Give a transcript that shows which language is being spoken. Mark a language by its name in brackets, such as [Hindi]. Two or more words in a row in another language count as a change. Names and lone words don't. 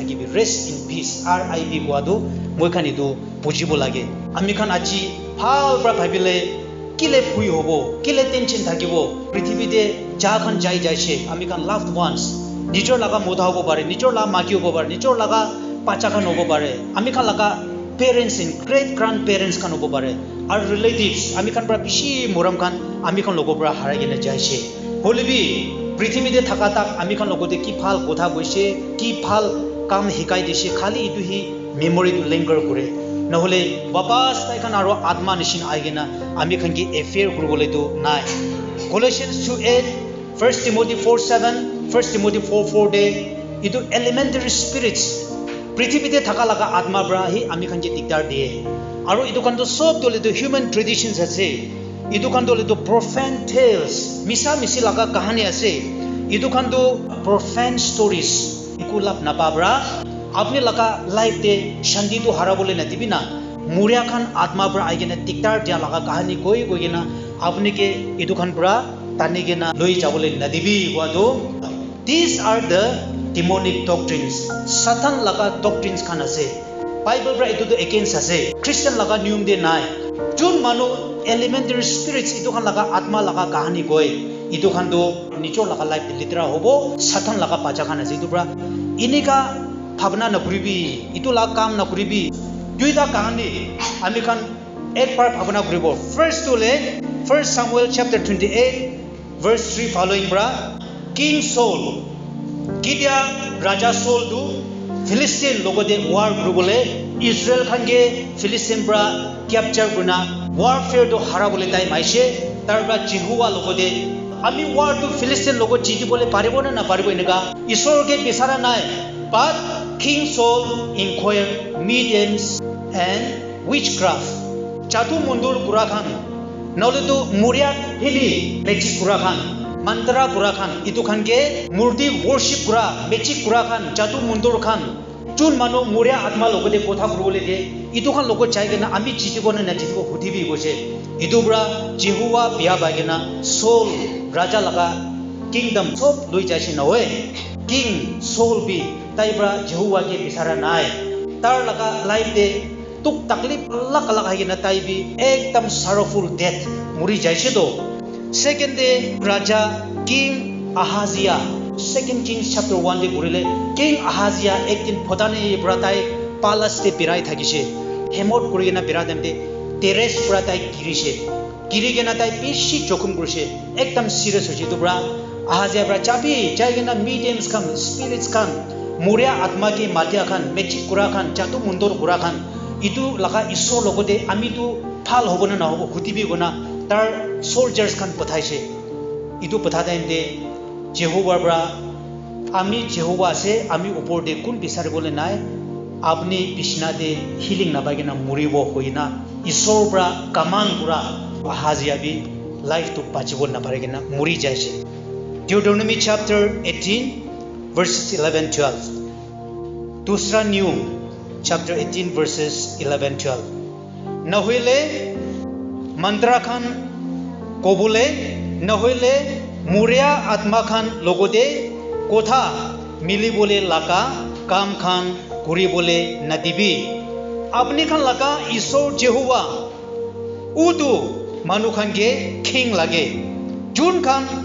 [Naga Pidgin] thakibi [English] rest in peace [Naga Pidgin] RIP gwado moi khan itu bujibo lage ami khan aji phal pra bhabile kile phui hobo kile tension thakibo prithibhi de ja khan jai jaise ami khan [English] loved ones [Naga Pidgin] nijor laga modha hobo pare nijor la magi hobo pare nijor laga pacha khan hobo pare ami khan laga [English] parents and great grandparents [Naga Pidgin] khan hobo pare [English] our relatives [Naga Pidgin] ami khan pra bishi moram khan ami khan logo pra harai gena jaise holibi পৃথিবীতে থাকা তাক আমি খান লগতে কি ভাল কথা কৈছে কি ভাল কাম শিকাই দিছে খালি ইটো হি [English] memory to linger [Naga Pidgin] কৰে নহলে বাপাস তাইখান আৰু আত্মা নিচিন আইগেনা আমি খান কি এফেয়াৰ কৰিবলৈ তো নাই Colossians 2:8 1 Timothy 4:7 1 Timothy 4:4 de ইটো [English] elementary spirits [Naga Pidgin] পৃথিবীতে থাকা লাগা আত্মা ব্ৰা হি আমি খান কি দিগদাৰ দিয়ে আৰু ইটো কান তো সব দলে তো [English] human traditions [Naga Pidgin] আছে ইটো খান দলে তো [English] profane tales [Naga Pidgin] misa misi laga kahani ase idu khan tu [English] profane stories [Naga Pidgin] ikulap na babra apni laga life de shanti tu harabole na dibina muria khan atma bra aigena diktar dia laga kahani koi gena apni ke idu khan pura tanigena loi jabole na dibi wado [English] these are the demonic doctrines [Naga Pidgin] satan laga doctrines khan ase bible bra itu to against ase christian laga niyum de nai jun manu [English] elementary spirits [Naga Pidgin] itu khan laga atma laga kahani koi itu khan do nichor laga life litra hobo satan laga pacha khan ase itu bra inika bhavna na kuribi itu la kam na kuribi duita kahani ami khan ek par bhavna kuribo first to le 1 Samuel chapter 28 verse 3 following bra [English] King Saul kidia raja Saul du Philistine logode war kuribole Israel khan ge Philistine bra capture guna warfare to harabole time aise tarba Jehovah logode ami war to Philistine logo jitibole paribo na paribo enega Ishor ge bisara nai but King Saul inquired mediums and witchcraft [Naga Pidgin] chatu mundur kurakhan nole to muria hili magic kurakhan mantra kurakhan itu khan ge murti worship kura magic kurakhan chatu mundur khan chun manu muria atma logode kotha kuribole de itu khan logo chaigena ami jitibo na jitibo hutibi goche itu bra Jehovah biya bagena Saul raja laga kingdom sob loi jaisi na hoy king Saul bi tai bra Jehovah ke bisara nai tar laga life de tuk taklif Allah kala hagena tai bi ekdam [English] sorrowful death [Naga Pidgin] muri jaisi do [English] second day [Naga Pidgin] raja King Ahaziah 2 Kings chapter 1 de burile King Ahaziah ekdin phodane bratai palace te birai thagise hemot kurigena biradem de teres bratai girise girigena tai bishi jokhum kurse ekdam serious hoje to bra Ahaziah bra chapi jaigena mediums kam spirits kam muria atma ke matia khan magic kura khan chatu mundur kura khan itu laga isor logode ami tu phal hobona na hobo khutibi gona tar soldiers khan pathaise itu pathaim de Jehovah bra ami Jehovah se ami upor de kun bisar bole nai apni bishna de healing na bagena muribo hoina isor bra kaman pura Ahaziah bi life to pachibo na paregena muri jaise Deuteronomy chapter 18 verses 11-12 dusra nium chapter 18 verses 11-12 nahoile mantra khan kobule nahoile muria atma khan logode kotha mili bole laka kam khan kuri bole nadibi apni khan laka Ishor Jehovah udu manu khan ge king lage jun khan